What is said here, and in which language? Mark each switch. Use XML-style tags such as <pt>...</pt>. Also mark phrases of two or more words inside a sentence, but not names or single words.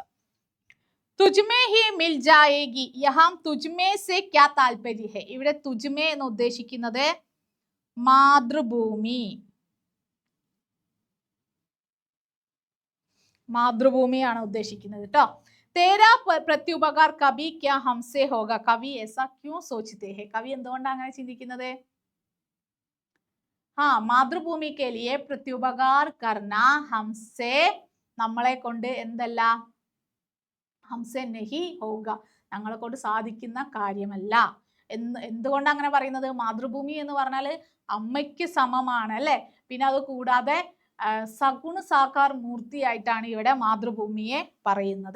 <hi>तुझमें ही मिल जाएगी यहाँ तुझमें से क्या तात्पर्य है,</hi> <ml>ഇവിടെ തുജ്മേ എന്ന് ഉദ്ദേശിക്കുന്നത് മാതൃഭൂമി, മാതൃഭൂമിയാണ് ഉദ്ദേശിക്കുന്നത് കേട്ടോ.</ml> <hi>तेरा प्रत्युपकार कभी क्या हमसे होगा, कवि ऐसा क्यों सोचते हैं?</hi> <ml>കവി എന്തുകൊണ്ടാണ് അങ്ങനെ ചിന്തിക്കുന്നത്?</ml> <hi>മാതൃഭൂമി के लिए प्रत्युपकार करना हमसे,</hi> <ml>നമ്മളെ കൊണ്ട് എന്തല്ല,</ml> <hi>हमसे नहीं होगा,</hi> <ml>ഞങ്ങളെ കൊണ്ട് സാധിക്കുന്ന കാര്യമല്ല. എന്തുകൊണ്ടാണ് അങ്ങനെ പറയുന്നത്? മാതൃഭൂമി എന്ന് പറഞ്ഞാൽ അമ്മയ്ക്ക് സമമാണ് അല്ലെ. പിന്നെ അത് കൂടാതെ സഗുണ സാകാർ മൂർത്തിയായിട്ടാണ് ഇവിടെ മാതൃഭൂമിയെ പറയുന്നത്.</ml>